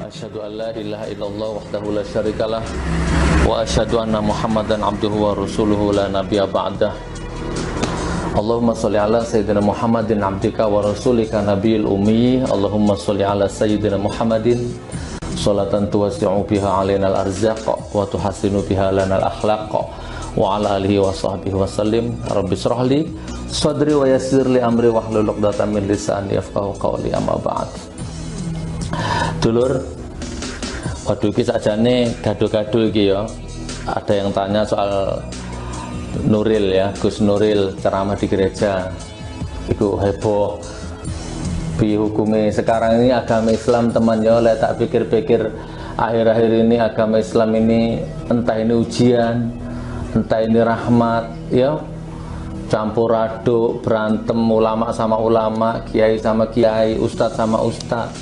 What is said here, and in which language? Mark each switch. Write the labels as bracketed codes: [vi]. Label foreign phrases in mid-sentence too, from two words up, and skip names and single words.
[ar] أشهد أن لا إله إلا الله وحده لا شريك له وأشهد أن محمدا عبده ورسوله لا نبي بعده. اللهم صل على سيدنا محمد عبدك ورسولك النبي الأمي. اللهم صل على سيدنا محمد صلاة توسع بها علينا الأرزاق وتحسن بها لنا الأخلاق وعلى آله وصحبه وسلم. رب اشرح لي صدري ويسر لي أمري واحلل عقدة من لساني يفقهوا قولي أما بعد. [jv] Dulur, waduh iki sakjane gado-gado iki ya. [id] Ada yang tanya soal Nuril ya, Gus Nuril ceramah di gereja. [jv] Iku heboh. [id] Bi hukume sekarang ini agama Islam teman ya, [jv] oleh tak pikir-pikir [id] akhir-akhir ini agama Islam ini entah ini ujian, entah ini rahmat ya. Campur aduk, berantem ulama sama ulama, kiai sama kiai, ustadz sama ustadz.